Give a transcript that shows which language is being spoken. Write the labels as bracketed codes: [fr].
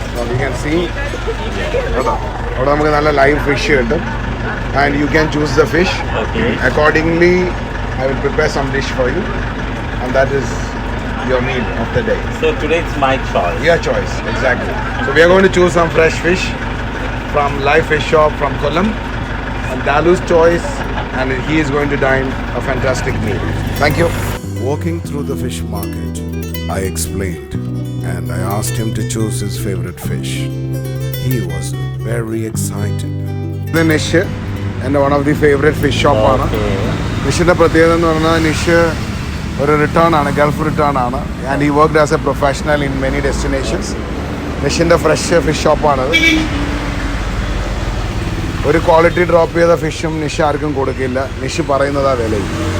[en] you can see [ml] കേട്ടോ, അവിടെ നമുക്ക് നല്ല ലൈവ് ഫിഷ് കിട്ടും. [en] And you can choose the fish accordingly. I will prepare some dish for you and that is your meal of the day. So today it's my choice. Your choice, exactly. So we are going to choose some fresh fish from live fish shop from Kollam, and Dalu's choice, and he is going to dine a fantastic meal. Thank you. Walking through the fish market, I explained and I asked him to choose his favorite fish. He was very excited. The Nish and one of the favorite fish shop ആണ്. [ml] നിഷിന്റെ പ്രത്യേകത എന്ന് പറഞ്ഞാൽ നിഷ് ഒരു return ആണ്, Gulf return ആണ്. [en] And he worked as a professional in many destinations. [ml] നിഷിൻ്റെ fresh fish ഷോപ്പാണത്. ഒരു quality drop ചെയ്ത ഫിഷും നിഷ് ആർക്കും കൊടുക്കില്ല. നിഷ് പറയുന്നതാ വിലയും.